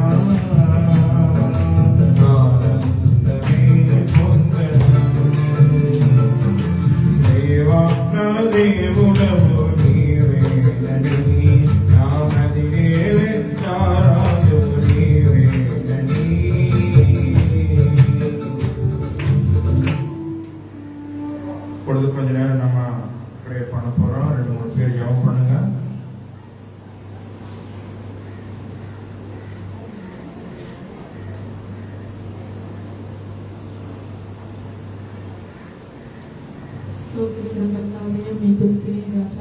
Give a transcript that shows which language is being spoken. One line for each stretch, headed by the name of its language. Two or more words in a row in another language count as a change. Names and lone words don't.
Telugu: ఆనందమే పొందనా దేవా నా దేవుడవు నీవేనని నా మదిరేలెత్తారాజవు నీవేనని
Tamil: பொழுது கொஞ்ச நேரம் நம்ம ப்ரே பண்ண போறோம். 2-3 பேர் ஜெபம் பண்ணுங்க. ஸ்தோத்திரம் கர்த்தாவே, உம்மை துதிக்கிறேன் ராஜா.